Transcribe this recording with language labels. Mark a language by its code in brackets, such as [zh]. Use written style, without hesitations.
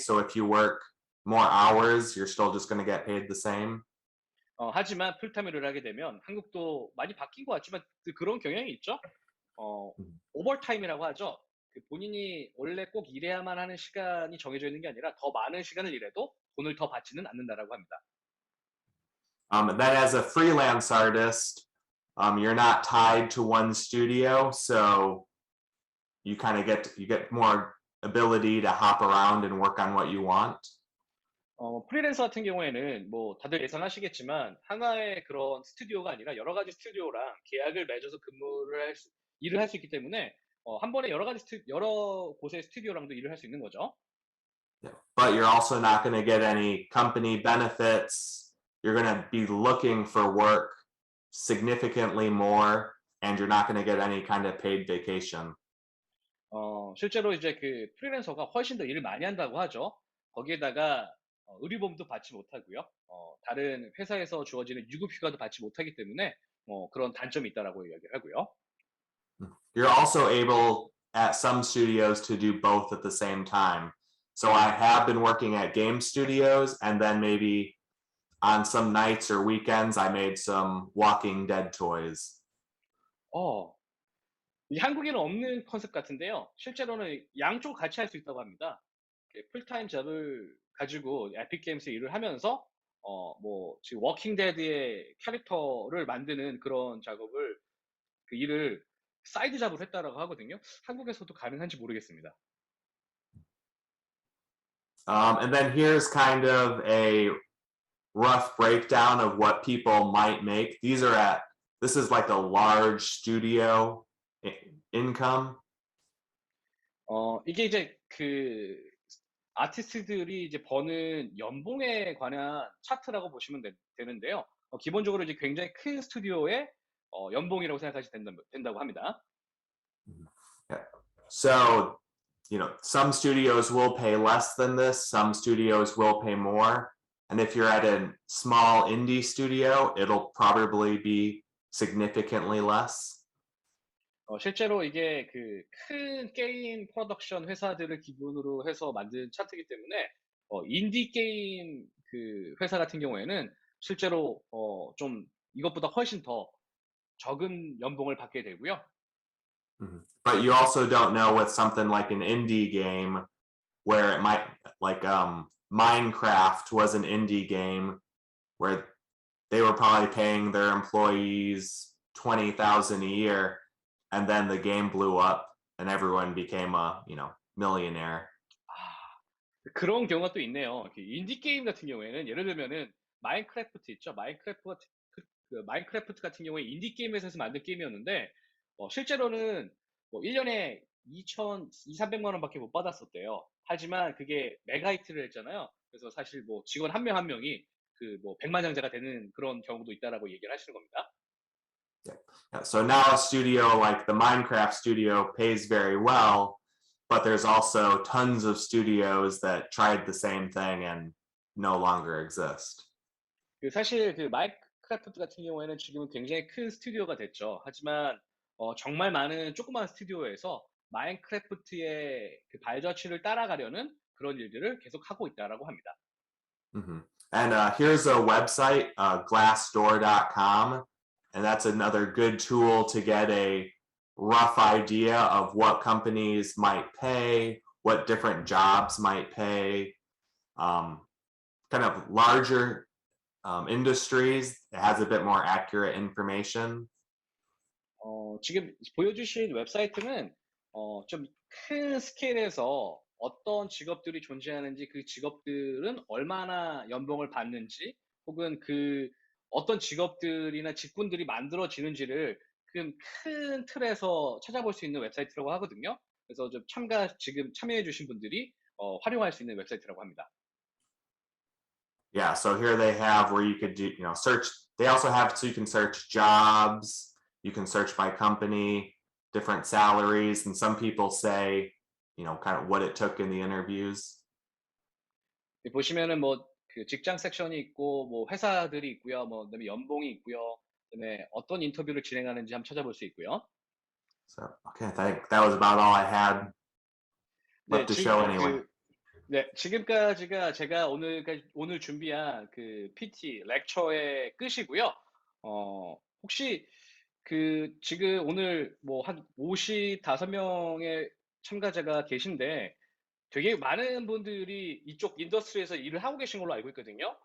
[en] So if you work more hours, you're still just going to get paid the same. [ko] 하지만 풀타임을 하게 되면 한국도 많이 바뀐 것 같지만 그런 경향이 있죠. 오버타임이라고 하죠. 그 본인이 원래 꼭 일해야만 하는 시간이 정해져 있는 게 아니라 더 많은 시간을 일해도 돈을 더 받지는 않는다라고 합니다. [en] And then as a freelance artist, you're not tied to one studio, so you kind of get more ability to hop around and work on what you want. [ko] 프리랜서 같은 경우에는 뭐 다들 예상하시겠지만 하나의 그런 스튜디오가 아니라 여러 가지 스튜디오랑 계약을 맺어서 일을 할 수 있기 때문에 한 번에 여러 곳의 스튜디오랑도 일을 할 수 있는 거죠. [en] Yeah. But you're also not going to get any company benefits. You're going to be looking for work significantly more, and you're not going to get any kind of paid vacation. [ko] 실제로 이제 그 프리랜서가 훨씬 더 일을 많이 한다고 하죠. 거기에다가 의료보험도 받지 못하고요. 다른 회사에서 주어지는 유급 휴가도 받지 못하기 때문에 그런 단점이 있다라고 이야기를 하고요. [en] You're also able at some studios to do both at the same time. So I have been working at game studios, and then maybe on some nights or weekends, I made some Walking Dead toys. [ko] 어, 이 한국에는 없는 컨셉 같은데요. 실제로는 양쪽 같이 할 수 있다고 합니다. 풀타임 잡을 가지고 에픽 게임스에 일을 하면서 뭐 지금 워킹 데드의 캐릭터를 만드는 그런 작업을 그 일을 사이드 잡으로 했다라고 하거든요. 한국에서도 가능한지 모르겠습니다. [en] And then here's kind of a rough breakdown of what people might make. This is like a large studio income. [ko] 이게 이제 그 아티스트들이 이제 버는 연봉에 관한 차트라고 보시면 되는데요. 기본적으로 이제 굉장히 큰 스튜디오의 연봉이라고 생각하시면 된다고 합니다. [en] Yeah. So, some studios will pay less than this, some studios will pay more. And if you're at a small indie studio, it'll probably be significantly less. [ko] 실제로 이게 그 큰 게임 프로덕션 회사들을 기본으로 해서 만든 차트이기 때문에 인디 게임 그 회사 같은 경우에는 실제로 좀 이것보다 훨씬 더 적은 연봉을 받게 되고요. [en] But you also don't know with something like an indie game where it might, like Minecraft was an indie game where they were probably paying their employees 20,000 a year, and then the game blew up and everyone became a millionaire. [ko] 그런 경우가 또 있네요. 인디 게임 같은 경우에는 예를 들면은 마인크래프트 있죠. 마인크래프트 같은 경우에 인디 게임 회사에서 만든 게임이었는데 실제로는 뭐 1년에 2,300만 원밖에 못 받았었대요. 하지만 그게 메가히트를 했잖아요. 그래서 사실 뭐 직원 한 명 한 명이 그 뭐 백만장자가 되는 그런 경우도 있다라고 얘기를 하시는 겁니다. [en] Yeah. So now a studio like the Minecraft studio pays very well, but there's also tons of studios that tried the same thing and no longer exist. [ko] 사실 그 마인크래프트 같은 경우에는 지금은 굉장히 큰 스튜디오가 됐죠. 하지만 정말 많은 조그만 스튜디오에서 마인크래프트의 그 발자취를 따라가려는 그런 일들을 계속 하고 있다라고 합니다. Mm-hmm. [en] And here's a website, glassdoor.com, and that's another good tool to get a rough idea of what companies might pay, what different jobs might pay, kind of larger industries. It has a bit more accurate information. [ko] 지금 보여주신 웹사이트는 좀 큰 스케일에서 어떤 직업들이 존재하는지, 그 직업들은 얼마나 연봉을 받는지, 혹은 그 어떤 직업들이나 직군들이 만들어지는지를 큰 틀에서 찾아볼 수 있는 웹사이트라고 하거든요. 그래서 좀 지금 참여해주신 분들이 활용할 수 있는 웹사이트라고 합니다. [en] Yeah, so here they have where you could do, search. They also have so you can search jobs, you can search by company, different salaries, and some people say, kind of what it took in the interviews. [ko] 보시면은 뭐 그 직장 섹션이 있고, 뭐 회사들이 있고요, 뭐 그다음에 연봉이 있고요, 그다음에 어떤 인터뷰를 진행하는지 한번 찾아볼 수 있고요. [en] So, okay, I think that was about all I had left to show anyway. [ko] 네, 지금까지가 제가 오늘 준비한 그 PT 렉처의 끝이고요. 혹시 지금 오늘 뭐 한 55명의 참가자가 계신데 되게 많은 분들이 이쪽 인더스트리에서 일을 하고 계신 걸로 알고 있거든요.